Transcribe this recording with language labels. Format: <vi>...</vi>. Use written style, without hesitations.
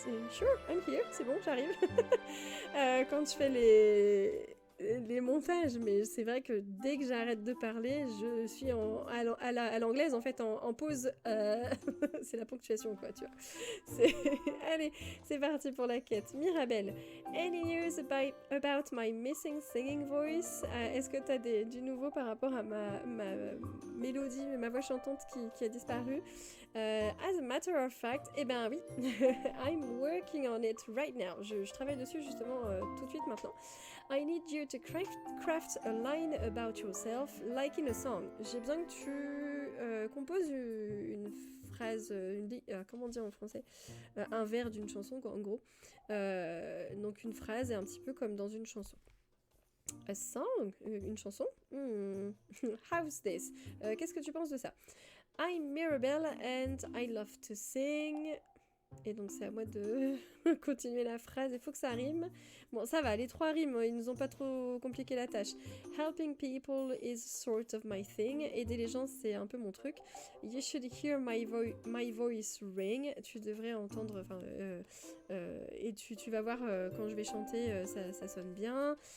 <en>Sure, I'm here,</en> <fr>c'est bon, j'arrive. Quand je fais les montages, mais c'est vrai que dès que j'arrête de parler, je suis à l'anglaise, en fait, en pause. C'est la ponctuation, quoi, tu vois. Allez, c'est parti pour la quête.</fr> <en>Mirabelle, any news about my missing singing voice?</en> <fr>Est-ce que tu as du nouveau par rapport à ma mélodie, ma voix chantante qui a disparu?</fr> <en>As a matter of fact,</en> <fr>eh ben oui,</fr> <en>I'm working on it right now.</en> <fr>Je travaille dessus justement tout de suite maintenant.</fr> <en>I need you to craft a line about yourself, like in a song.</en> <fr>J'ai besoin que tu composes une phrase, comment dire en français, un vers d'une chanson, quoi, en gros. Donc une phrase est un petit peu comme dans une chanson. A song, une chanson.</fr> <en>How's this?</en> <fr>Qu'est-ce que tu penses de ça?</fr> <en>I'm Mirabelle and I love to sing.</en> <fr>Et donc c'est à moi de continuer la phrase, il faut que ça rime. Bon, ça va, les 3 riment, ils nous ont pas trop compliqué la tâche.</fr> <en>Helping people is sort of my thing.</en> <fr>Aider les gens, c'est un peu mon truc.</fr> <en>You should hear my voice ring.</en> <fr>Tu devrais entendre, et tu vas voir quand je vais chanter, ça sonne bien.</fr>